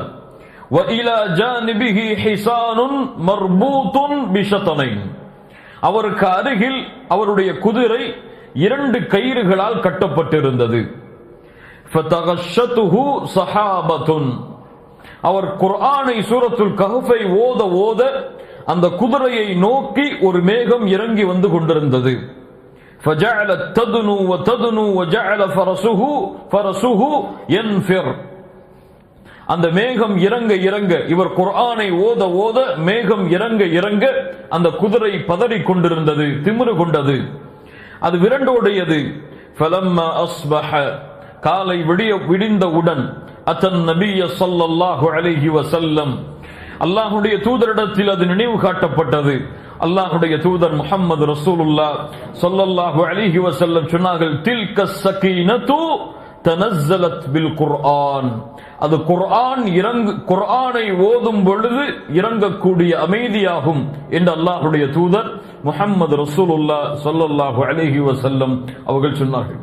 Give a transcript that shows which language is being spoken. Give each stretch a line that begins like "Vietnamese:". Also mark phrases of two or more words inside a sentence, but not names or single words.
Arabic: وإلى جانبه حصان مربوط بشطنين,
Tamil: அவருக்கு அருகில் அவருடைய குதிரை 2 கயிறுகளால் கட்டப்பட்டிருந்தது.
Arabic: فتغشته سحابة,
Tamil: அவர் குர்ஆனை சூரத்துல் கஹஃபை ஓத ஓத அந்த குதிரையை நோக்கி ஒரு மேகம் இறங்கி வந்து கொண்டிருந்தது.
Arabic: فجعلت تدنو وتدنو وجعل فرسه ينفر,
Tamil: அந்த மேகம் இறங்க இறங்க, இவர் குர்ஆனை ஓத ஓத மேகம் இறங்க இறங்க அந்த குதிரை பதறிக் கொண்டிருந்தது, திமிரு கொண்டது, அது விரண்டோடியது.
Arabic: فلما اصبح,
Tamil: காலை விடிந்தவுடன் அத்தன் நபிய
Arabic: صلى الله عليه وسلم,
Tamil: அல்லாஹ்வுடைய தூதரிடத்தில் அது நினைவு காட்டப்பட்டது. அல்லாஹ்வுடைய தூதர் முஹம்மது ரசூலுல்லாஹ்
Arabic: صلى الله عليه وسلم
Tamil: சொன்னார்கள்,
Arabic: تلك السكينة تنزلت بالقرآن,
Tamil: அது குர்ஆனை ஓதும் பொழுது இறங்கக்கூடிய அமைதியாகும் என்று அல்லாஹ்வுடைய தூதர் முஹம்மது ரசூலுல்லாஹ்
Arabic: صلى الله عليه وسلم
Tamil: அவர்கள் சொன்னார்கள்.